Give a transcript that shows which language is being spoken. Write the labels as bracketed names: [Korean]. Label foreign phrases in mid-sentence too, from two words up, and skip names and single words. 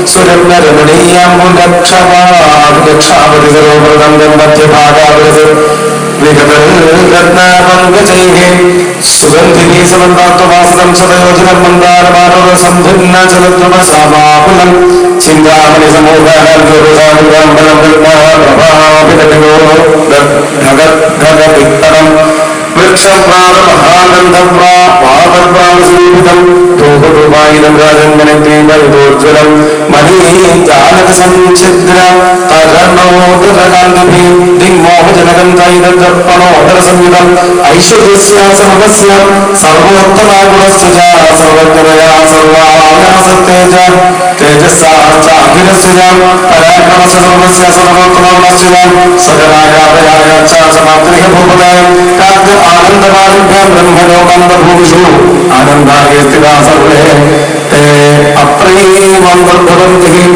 [Sanskrit] सुरम्यरमणीयाम्बुलक्षापतिसरोवरं मध्यभागाविरसत् विगतरत्नापङ्कजैः सुगन्धिनी समन्तात्ववासनं सदयोजनं मन्दारमानवसंभिन्नचलद्रुमसामाकुलं चिन्तामणिसमूहं प्रभावितयो ോജ്വലം മനീജാലകസംഛിദ്ര തരണോദരകാന്തഭി ദിഗ്മോഹജനകം തൈതർപ്പണോദര സംയുതം ഐശ്വര്യസ്യാസമസ്യ സർവോത്തമാഗുണസ്തുജാ സർവജ്ഞതയാ സർവായാസത്തേജ തേജസ്സാഖിലസ്യ പരാക്രമസർവസ്യ സർവോത്തമസ്യ സകലായാതയായ ച സമാത്രിക ഭൂപദായ കാദ്യ ആനന്ദമാനുഭ്യം ബ്രഹ്മലോകാന്തഭൂമിഷു ആനന്ദായ സ്ഥിതാ സർവേ തേ അപ്രീമന്തർഭവന്തി